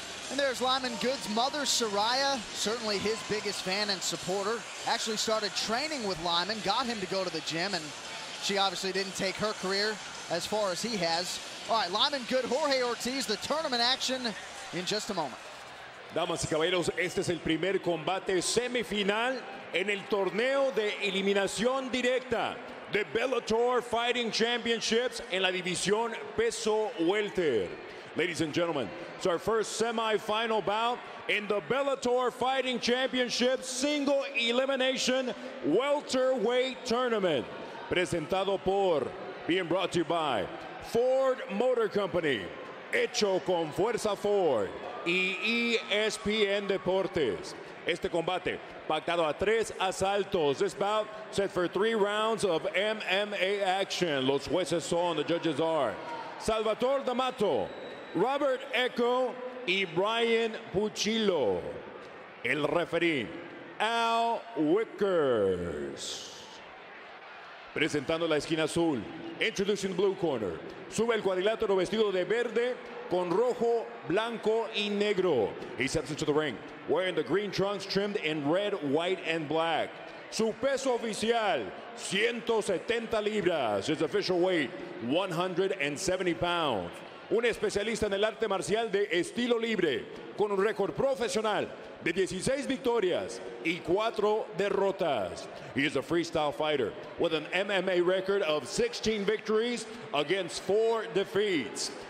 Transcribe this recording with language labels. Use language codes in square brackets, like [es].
[en] And there's Lyman Good's mother, Soraya, certainly his biggest fan and supporter. Actually started training with Lyman, got him to go to the gym, and she obviously didn't take her career as far as he has. All right, Lyman Good, Jorge Ortiz, the tournament action in just a moment. [es] Damas y caballeros, este es el primer combate semifinal en el torneo de eliminación directa de Bellator Fighting Championships en la división peso welter. [en] Ladies and gentlemen, it's our first semi-final bout in the Bellator Fighting Championship Single Elimination Welterweight Tournament. [es] Presentado por, [en] being brought to you by Ford Motor Company, Hecho con Fuerza Ford y ESPN Deportes. [es] Este combate pactado a 3 asaltos. [en] This bout set for 3 rounds of MMA action. [es] Los jueces son, [en] the judges are Salvatore D'Amato, Robert Echo y Brian Puchillo. [es] El referee, Al Wickers. Presentando la esquina azul, [en] introducing the blue corner. [es] Sube el cuadrilátero vestido de verde con rojo, blanco y negro. [en] He steps into the ring wearing the green trunks trimmed in red, white, and black. [es] Su peso oficial, 170 libras. [en] His official weight, 170 pounds. [es] Un especialista en el arte marcial de estilo libre, con un récord profesional de 16 victorias y 4 derrotas. [en] He is a freestyle fighter with an MMA record of 16 victories against 4 defeats.